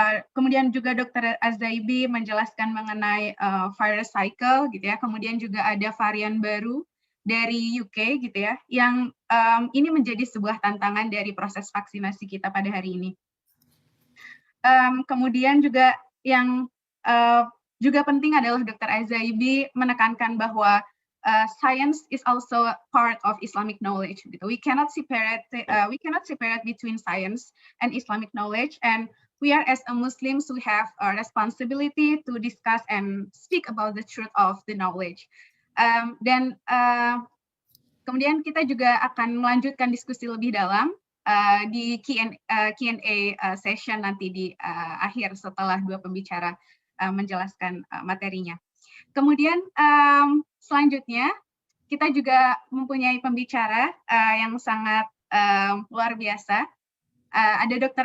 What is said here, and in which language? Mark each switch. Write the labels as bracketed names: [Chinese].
[Indonesian] Kemudian juga Dr. Azaibi menjelaskan mengenai virus cycle gitu ya. Kemudian juga ada varian baru dari UK gitu ya, yang ini menjadi sebuah tantangan dari proses vaksinasi kita pada hari ini. Kemudian juga yang juga penting adalah Dr. [English] Azaibi [Indonesian] menekankan bahwa [English] science is also part of Islamic knowledge. Gitu. We cannot separate between science and Islamic knowledge, and we are as a Muslims, we have a responsibility to discuss and speak about the truth of the knowledge. [Indonesian] Dan kemudian kita juga akan melanjutkan diskusi lebih dalam di Q&A session nanti di akhir setelah dua pembicara menjelaskan materinya. Kemudian selanjutnya kita juga mempunyai pembicara yang sangat luar biasa. Ada Dr.